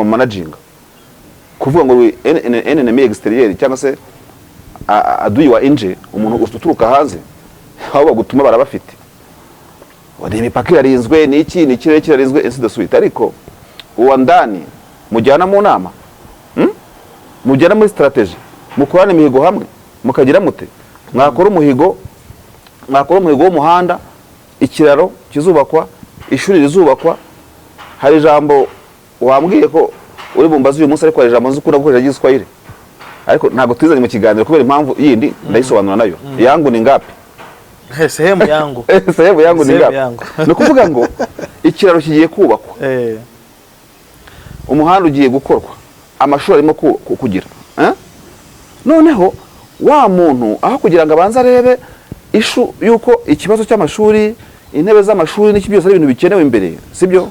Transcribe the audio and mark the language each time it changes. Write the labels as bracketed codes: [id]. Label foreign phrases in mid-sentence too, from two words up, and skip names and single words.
[rw] managing kuvuga ngo [en] enemy exterior [rw] cyangwa se aduyi wa inje, umuntu uturuka hanze aho bagutuma barabafite wari imipaka irarinzwe n'iki n'ikirere kirarinzwe [fr] ainsi de suite, [rw] ariko uwa ndani mujyana mu nama mugera muri strategy mukorana imihigo hamwe mukagira mute mwakora umuhigo w'umuhanda, ikiraro kizubakwa, ishuri rizubakwa. Hari ijambo wambwiye ko uri bumbaza uyu munsi, ariko hari ijambo nzi ukunda gukoresha ry'Igiswahili, ariko ntabwo twizanye mu kiganiro kubera impamvu yindi ndayisobanura nayo. [sw] Yangu ni ngapi? Sehemu yangu. Sehemu yangu ni ngapi? [rw] Ni kuvuga ngo ikiraro kigiye kubakwa, umuhanda ugiye gukorwa, amashuri arimo kugira, noneho wa muntu aho kugira ngo abanze arebe ishu yuko ikibazo cy'amashuri, intebe z'amashuri n'iki byose ari ibintu bikenewe imbere, sibyo?